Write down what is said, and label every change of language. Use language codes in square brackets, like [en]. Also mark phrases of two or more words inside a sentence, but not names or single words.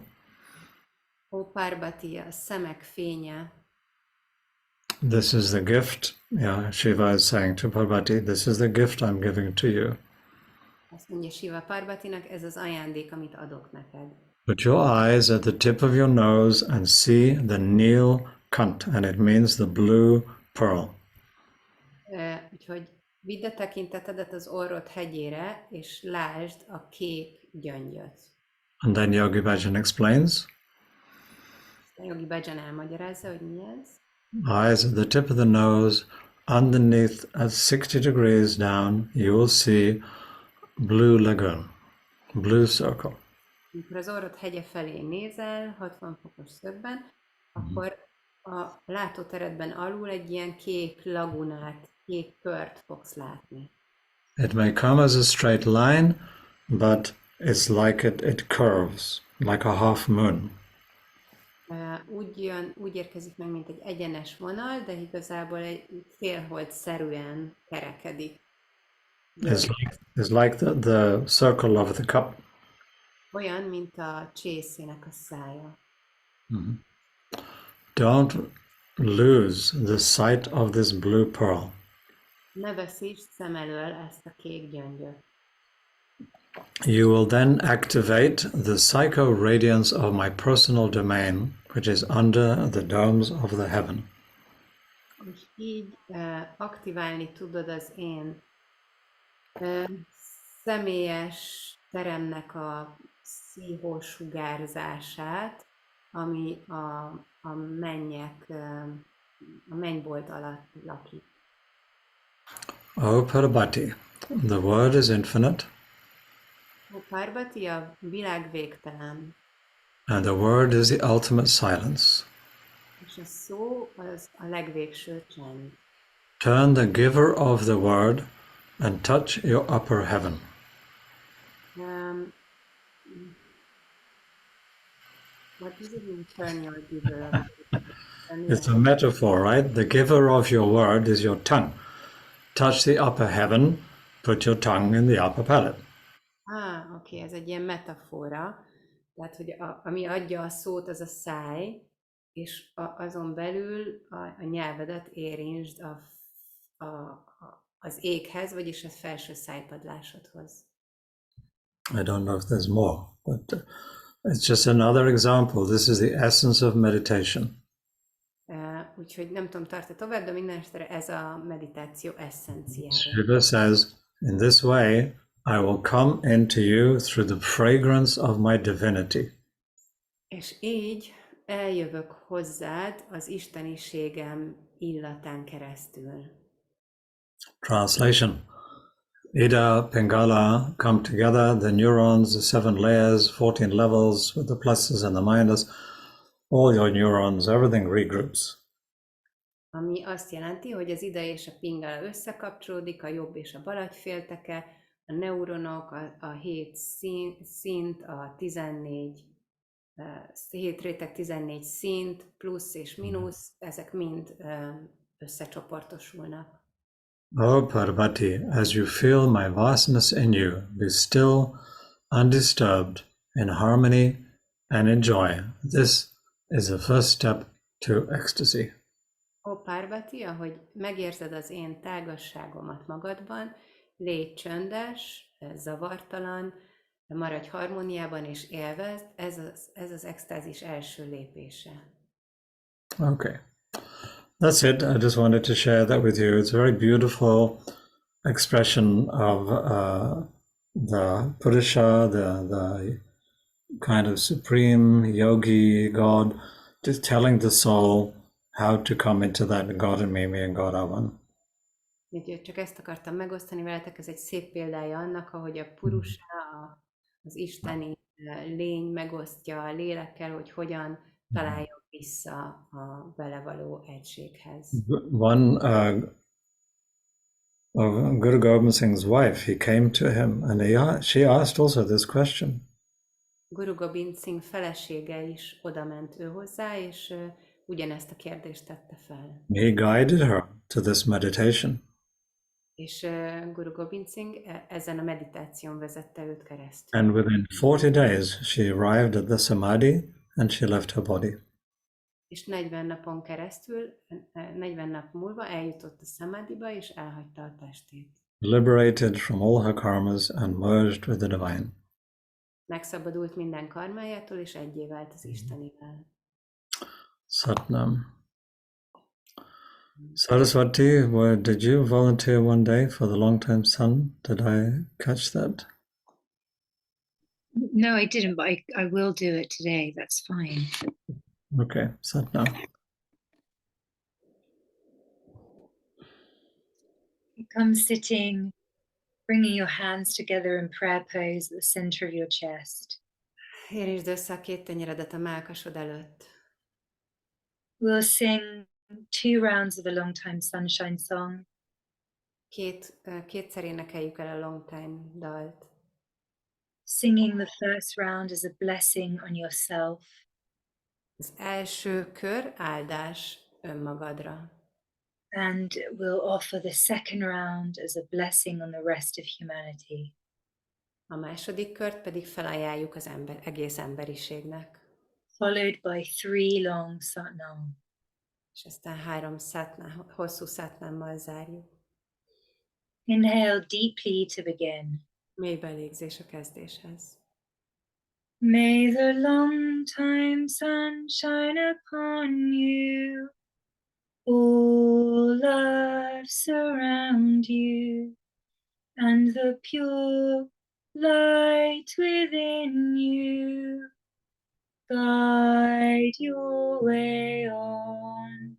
[hu] Ó Parvati, a szemek fénye. [en] This is the gift. Yeah, Shiva is saying to Parvati, this is the gift I'm giving to you. [hu] Azt mondja Shiva Parvatinak, ez az ajándék, amit adok neked. [en] Put your eyes at the tip of your nose and see the Neel Kant, and it means the blue pearl. [hu] Úgyhogy vidd a tekintetedet az orrod hegyére, és lásd a kék gyöngyöt. [en] And then Yogi Bhajan explains. [hu] A Yogi Bhajan elmagyarázza, hogy mi ez. [en] Eyes at the tip of the nose, underneath at 60 degrees down, you will see blue lagoon, blue circle. [hu] Amikor az orrod hegye felé nézel, 60 fokos szögben, akkor a látóteredben alul egy ilyen kék lagunát, kék kört fogsz látni. [en] It may come as a straight line, but it's like it curves, like a half moon. [hu] Úgy érkezik meg, mint egy egyenes vonal, de igazából egy félhold-szerűen kerekedik. [en] It's like the circle of the cup. [hu] Olyan, mint a csészének a szája. Mm-hmm. [en] Don't lose the sight of this blue pearl. [hu] Ne veszítsd szem elől ezt a kék gyöngyöt. [en] You will then activate the psycho-radiance of my personal domain, which is under the domes of the heaven. [hu] És így aktiválni tudod az én személyes teremnek a szívós sugárzását, ami a mennybolt alatt lakik. [en] O Parvati, the word is infinite. [hu] O Parvati, a világ végtelen. [en] And the word is the ultimate silence. [hu] És a szó az a legvégső csend. [en] Turn the giver of the word and touch your upper heaven. What does it mean, turn your giver? It's a metaphor, right? The giver of your word is your tongue. Touch the upper heaven, put your tongue in the upper palate. [hu] Oké, ez egy ilyen metafora. Tehát, hogy ami adja a szót, az a száj, és azon belül a nyelvedet érintsd az éghez, vagyis a felső szájpadlásodhoz. [en] I don't know if there's more, but it's just another example. This is the essence of meditation. [hu] Úgyhogy nem tudom, tart tovább, de minden esetre ez a meditáció eszenciája. [en] Shiva says, in this way, I will come into you through the fragrance of my divinity. [hu] És így eljövök hozzád az isteniségem illatán keresztül. [en] Translation. Ida, Pingala come together, the neurons, the 7 layers, 14 levels with the pluses and the minus, all your neurons, everything regroups. [hu] Ami azt jelenti, hogy az ida és a pingala összekapcsolódik, a jobb és a bal agyfélteke, a neuronok, a 7 szint, a 14, 7 réteg 14 szint, plusz és mínusz, ezek mind összecsoportosulnak. [en] O Parvati, as you feel my vastness in you, be still, undisturbed, in harmony, and enjoy. This is the first step to ecstasy. [hu] Ó Parvati, ahogy megérzed az én tágasságomat magadban, légy csöndes, zavartalan, maradj harmóniában és élvezd, ez az extázis első lépése. [en] Okay. That's it. I just wanted to share that with you. It's a very beautiful expression of the Purusha, the kind of supreme yogi God, just telling the soul how to come into that God in me and God Avan. [hu] Úgyhogy csak ezt akartam megosztani veletek, ez egy szép példája annak, ahogy a Purusha, az isteni lény megosztja a lélekkel, hogy hogyan találjon vissza a vele való egységhez. [en] One of Guru Gobind Singh's wife, he came to him and she asked also this question. [hu] Guru Gobind Singh felesége is oda ment ő hozzá, és ugyanezt a kérdést tette fel. [en] He guided her to this meditation. [hu] És Guru Gobind Singh ezen a meditáción vezette őt keresztül. [en] And within 40 days, she arrived at the samadhi and she left her body. [hu] És 40 napon keresztül, 40 nap múlva eljutott a samadhiba, és elhagyta a testét. [en] Liberated from all her karmas and merged with the divine. [hu] Megszabadult minden karmájától, és egyé vált az Istenivel. [en] Satnam. Saraswati, did you volunteer one day for the long-time son? Did I catch that? No, I didn't, but I will do it today. That's fine. Okay, Satnam. Come sitting, bringing your hands together in prayer pose at the center of your chest. [hu] Érintsd össze a két tenyeredet a mellkasod előtt. [en] We'll sing 2 rounds of the Long Time Sunshine song. [hu] Kétszer énekeljük el a Long Time dalt. [en] Singing the first round as a blessing on yourself. [hu] Az első kör áldás önmagadra. [en] And we'll offer the second round as a blessing on the rest of humanity. [hu] A második kört pedig felajánljuk az egész emberiségnek. [en] Followed by 3 long satnam. [hu] És aztán 3 hosszú szatnámmal zárjuk. [en] Inhale deeply to begin. [hu] Mély belégzés a kezdéshez. [en] May the long time sun shine upon you. All love surround you. And the pure light within you guide your way on.